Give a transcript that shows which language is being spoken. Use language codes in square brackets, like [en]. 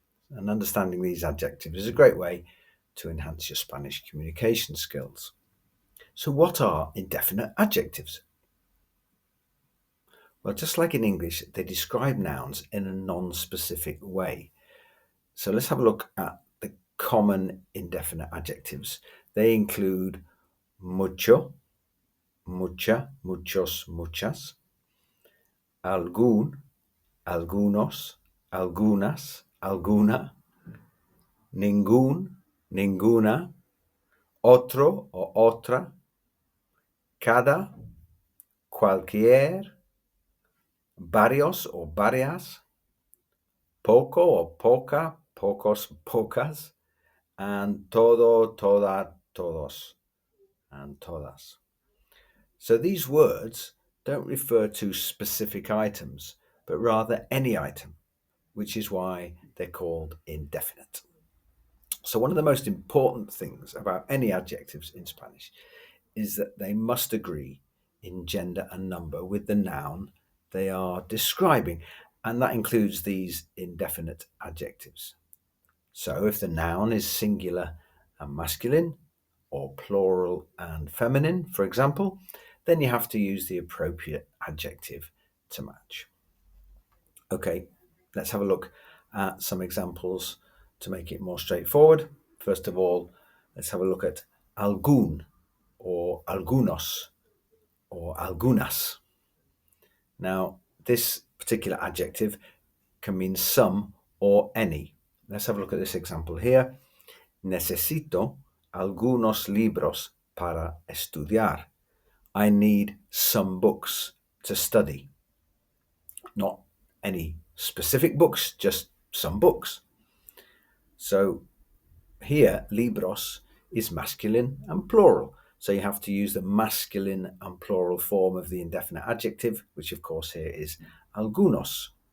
[en] And understanding these adjectives is a great way to enhance your Spanish communication skills. So what are indefinite adjectives? Well, just like in English, they describe nouns in a non-specific way. So let's have a look at the common indefinite adjectives. They include [es] mucho, mucha, muchos, muchas, algún, algunos, algunas, alguna, ningún, ninguna, otro o otra, cada, cualquier, varios o varias, poco o poca, pocos, pocas, and todo, toda, todos, and todas. [en] So these words don't refer to specific items, but rather any item, which is why they're called indefinite. So one of the most important things about any adjectives in Spanish is that they must agree in gender and number with the noun they are describing, and that includes these indefinite adjectives. So if the noun is singular and masculine, or plural and feminine, for example, then you have to use the appropriate adjective to match. Okay, let's have a look at some examples to make it more straightforward. First of all, let's have a look at algún or algunos or algunas. Now, this particular adjective can mean some or any. Let's have a look at this example here. [es] Necesito algunos libros para estudiar. [en] I need some books to study. Not any specific books, just some books. So here, libros is masculine and plural. So you have to use the masculine and plural form of the indefinite adjective, which of course here is algunos.